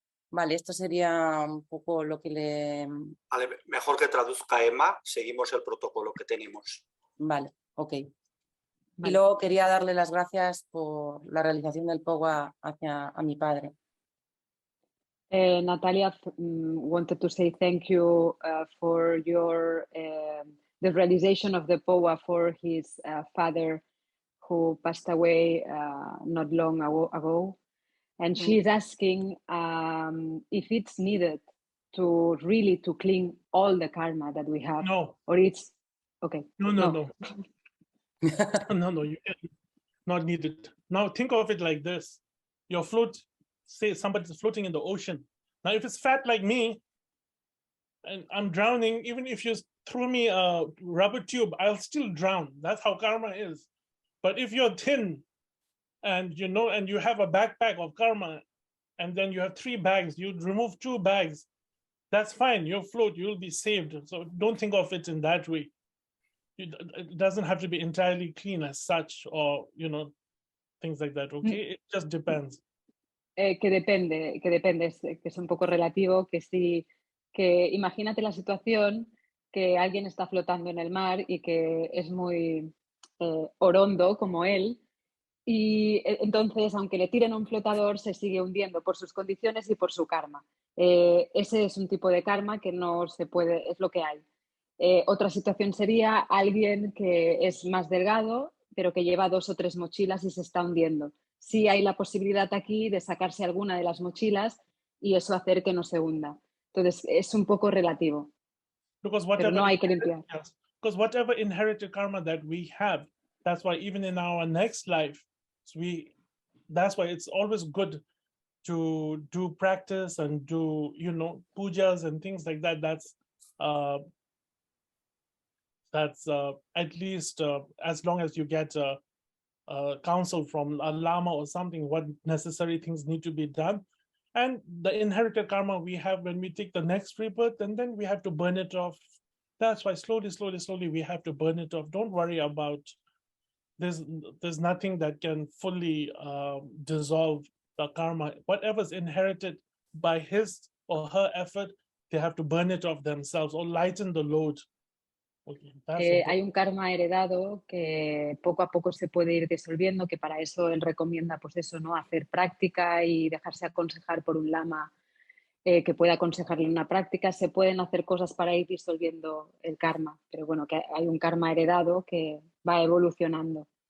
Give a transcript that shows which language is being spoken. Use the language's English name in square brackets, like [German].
[Spanish] Vale, esto sería un poco lo que le... Vale, mejor que traduzca Emma, seguimos el protocolo que tenemos. Vale, ok. Vale. Y luego quería darle las gracias por la realización del POWA hacia mi padre. [English] Natalia wanted to say thank you for your the realization of the POWA for his father who passed away not long ago. And she's asking if it's needed to really to clean all the karma that we have. No. Or it's okay. No. No, not needed. Now think of it like this. Your float, say somebody's floating in the ocean. Now, if it's fat like me, and I'm drowning. Even if you throw me a rubber tube, I'll still drown. That's how karma is. But if you're thin and you know, and you have a backpack of karma, and then you have 3 bags, you remove 2 bags, that's fine. You'll float, you'll be saved. So don't think of it in that way. It doesn't have to be entirely clean as such, or, you know, things like that, okay? It just depends. [Spanish] Que depende, que es un poco relativo, que imagínate la situación que alguien está flotando en el mar y que es muy orondo como él, y entonces, aunque le tiren un flotador, se sigue hundiendo por sus condiciones y por su karma. Ese es un tipo de karma que no se puede, es lo que hay. Otra situación sería alguien que es más delgado, pero que lleva 2 o 3 mochilas y se está hundiendo. Sí hay la posibilidad aquí de sacarse alguna de las mochilas y eso hacer que no se hunda. Entonces, es un poco relativo. [English] Because [Spanish] Pero [English] whatever, [Spanish] no hay que limpiar. [English] yes, because whatever inherited karma that we have, that's why even in our next life, that's why it's always good to do practice and do, you know, pujas and things like that. That's at least as long as you get counsel from a lama or something, what necessary things need to be done. And the inherited karma we have when we take the next rebirth, and then we have to burn it off. That's why slowly we have to burn it off. Don't worry about, there's nothing that can fully dissolve the karma. Whatever's inherited by his or her effort, they have to burn it off themselves or lighten the load. Okay, [Spanish] hay un karma heredado que poco a poco se puede ir disolviendo, que para eso él recomienda, pues eso, ¿no? Hacer práctica y dejarse aconsejar por un lama que pueda aconsejarle una práctica. Se pueden hacer cosas para ir disolviendo el karma, pero bueno, que hay un karma heredado que va evolucionando.